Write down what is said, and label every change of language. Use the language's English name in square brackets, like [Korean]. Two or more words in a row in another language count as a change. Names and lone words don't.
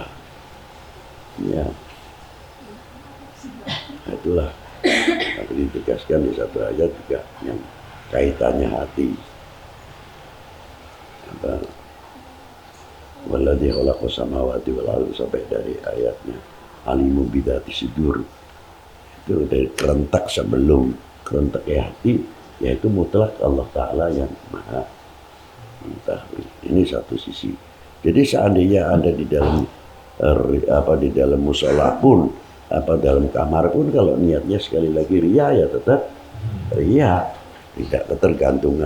[Indonesian] Ya, itulah yang ditegaskan di satu ayat juga yang kaitannya hati. [Arabic] Apa? والذي خلق السماوات والأرض, [Indonesian] sampai dari ayatnya [Arabic] عليم بذات الصدور. [Indonesian] Itu dari kerentak sebelum kerentak hati, yaitu mutlak Allah Ta'ala yang maha mengetahui. Ini satu sisi. Jadi seandainya Anda di dalam di dalam musola pun, dalam kamar pun, kalau niatnya sekali lagi riya, ya tetap riya, tidak ketergantungan.